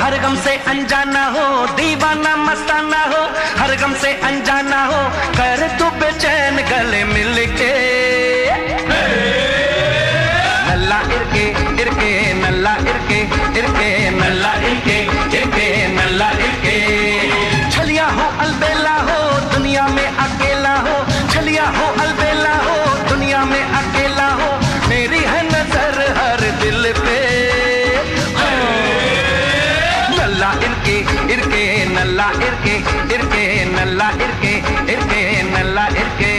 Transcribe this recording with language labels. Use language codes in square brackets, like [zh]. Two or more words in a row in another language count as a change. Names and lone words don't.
[hi] गम से अनजाना हो, दीवाना मस्ताना हो, हर गम से अनजाना हो, कर तू बेचैन गले मिलके। [ta] நல்லா இருக்கே இருக்கே நல்லா இருக்கே இருக்கே நல்லா இருக்கே இருக்கே நல்லா இருக்கே। [hi] छलिया हो अलबेला हो, दुनिया में अकेला हो, छलिया हो अलबेला हो, दुनिया में अकेला हो, मेरी है नजर हर दिल पे। [ta] நல்லா இருக்கே இருக்கே நல்லா இருக்கே இருக்கே நல்லா இருக்கே இருக்கே நல்லா இருக்கே।